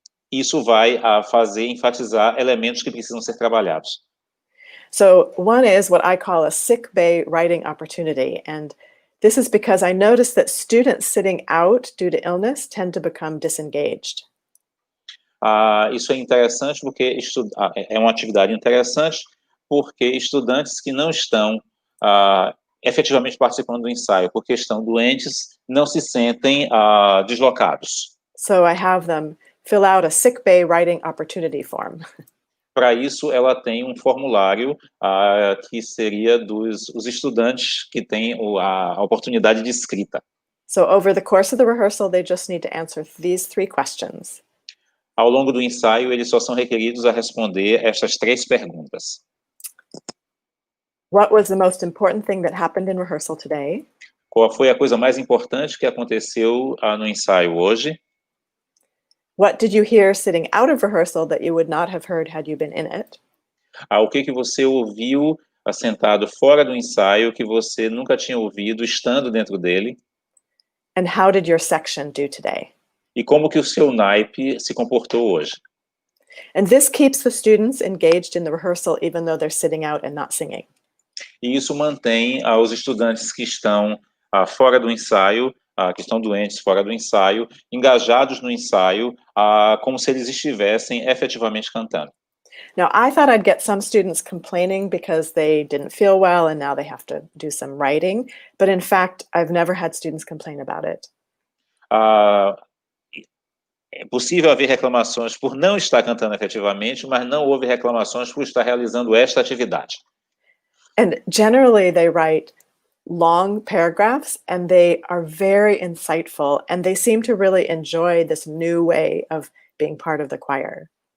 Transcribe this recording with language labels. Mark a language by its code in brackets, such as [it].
[pt] Isso vai enfatizar elementos que precisam ser trabalhados. [en] So one is what I call a sick bay writing opportunity. And this is because I noticed that students sitting out due to illness tend to become disengaged. [pt] Isso é interessante porque é uma atividade interessante porque estudantes que não estão efetivamente participando do ensaio porque estão doentes não se sentem deslocados. [en] So I have them fill out a sick bay writing opportunity form. [pt] Para isso, ela tem um formulário que seria os estudantes que têm a oportunidade de escrita. [en] So over the course of the rehearsal, they just need to answer these 3 questions. [pt] Ao longo do ensaio, eles só são requeridos a responder estas 3 perguntas. [en] What was the most important thing that happened in rehearsal today? [pt] Qual foi a coisa mais importante que aconteceu no ensaio hoje? [en] What did you hear sitting out of rehearsal that you would not have heard had you been in it? [pt] O que você ouviu sentado fora do ensaio que você nunca tinha ouvido estando dentro dele? [en] And how did your section do today? [pt] E como que o seu naipe se comportou hoje? [en] And this keeps the students engaged in the rehearsal even though they're sitting out and not singing. [pt] E isso mantém os estudantes que estão fora do ensaio, que estão doentes fora do ensaio, engajados no ensaio, como se eles estivessem efetivamente cantando. [en] Now, I thought I'd get some students complaining because they didn't feel well and now they have to do some writing. But in fact, I've never had students complain about it. [pt] É possível haver reclamações por não estar cantando efetivamente, mas não houve reclamações por estar realizando esta atividade. [en] And generally, they write long paragraphs and they are very insightful and they seem to really enjoy this new way of being part of the choir.